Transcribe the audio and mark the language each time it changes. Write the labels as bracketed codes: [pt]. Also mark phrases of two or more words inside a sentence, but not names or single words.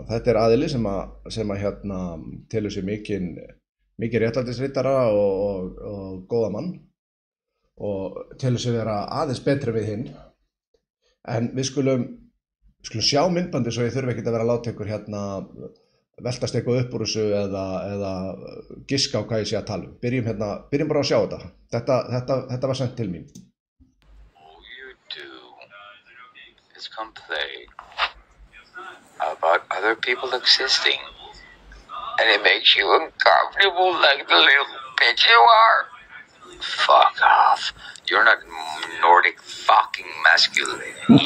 [is] Þetta er aðili sem að telur sér mikinn réttlætisritara og góða mann og telur sér vera aðeins betri við hinn. En við skulum sjá myndbandi svo ég þurfi ekkert að vera að láta ykkur veltast eitthvað upp úr þessu eða giska á hvað ég sé að tala um. Byrjum bara að sjá þetta. Þetta var sent til mín. [en] All you do is complain about other people existing, and it makes you uncomfortable like the little bitch you are. Fuck off. You're not Nordic fucking masculinity.